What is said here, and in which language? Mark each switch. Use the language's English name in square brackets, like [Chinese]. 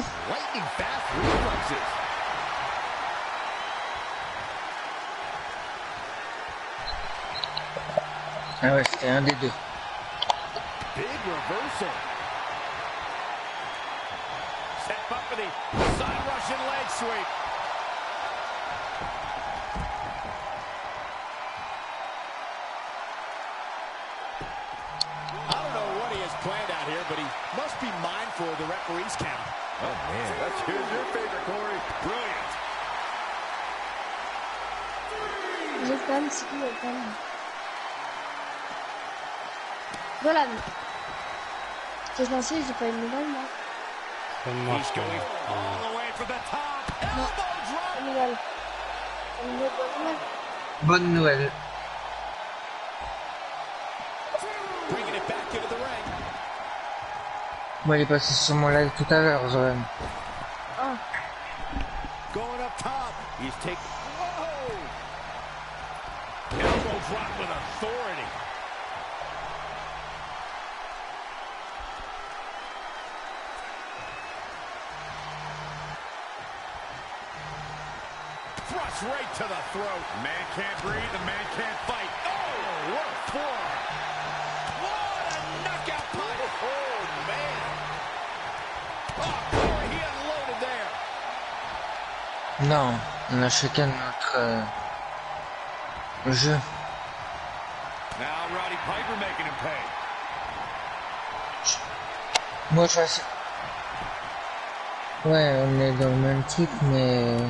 [English] Lightning fast reflexes. [French] Ah ouais, c'était un des deux. [English] Big reversal. Set up for the side Russian leg sweep. I don't know what he has planned out here, but he must be mindful of the referee's count. Oh, man. Here's your favorite, Corey. Brilliant. [French] J'ai quand même si quand même. Voilà. J'ai lancé, j'ai pas une médaille, moi. [English] He's going all the way for the top. Elbow drop. [French] Une médaille. Une bonne nouvelle. Bonne nouvelle. [English] Bringing it back into the ring. [French] Moi, il est passé sur mon live tout à l'heure, Zoran. Oh. [English] Going up top. He's taking. Whoa! Elbow drop with authority. Thrust right to the throat. Man can't breathe, the man can't fight. Oh, what a forearm. What a knockout punch. Oh, man. Oh, Corey, he unloaded there. [French] Non, on a chacun notre jeu. [English] Now Roddy Piper making him pay. [French] Moi, je suis... Ouais, on est dans le même truc, mais...